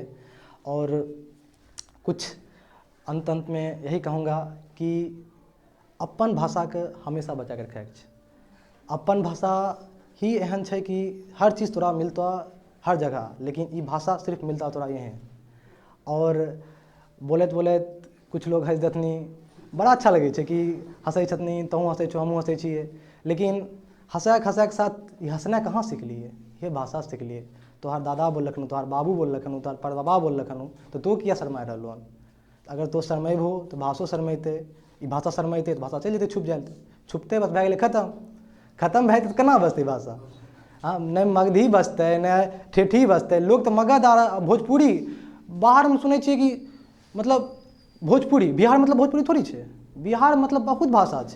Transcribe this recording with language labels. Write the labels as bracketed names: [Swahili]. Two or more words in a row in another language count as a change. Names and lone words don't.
[Hindi] और कुछ अंत में यही कहूँगा कि अपन भाषा के हमेशा बचा के रखे। अपन भाषा ही एहन है कि हर चीज़ तोरा मिलता हर जगह, लेकिन ये भाषा सिर्फ मिलता तोरा ये है। [Angika] और बोलैत बोलैत कुछ लोग हँस देथनी, बड़ा अच्छा लगे छे कि हँसै छथनी, तहूँ हँसै छो, हमहूँ हँसै छियै। [Hindi] लेकिन हँसैके साथ ये हँसना कहाँ सीखलिए, ये भाषा सीखलिए। [Angika] तोहार दादा बोल रखनु, तोहार बाबू बोल रखनु, तोहार परबाबा बोल रखनु, तो तू किया शर्मा रहलू हन। अगर तो शरमेब हो तो भाषो शरमेते, ई भाषा शरमेते तो भाषा चल जेतै छुप जाए, छुपते बस भए गेलै खत्म भए जेतै तऽ केना बचतै भाषा। हाँ, नहि मगधी बचतै नहि ठेठी बचतै। लोग तऽ मगध आ भोजपुरी बाहरमे सुनै छियै कि मतलब भोजपुरी, बिहार मतलब भोजपुरी थोड़ी छै, बिहार मतलब बहुत भाषा छै।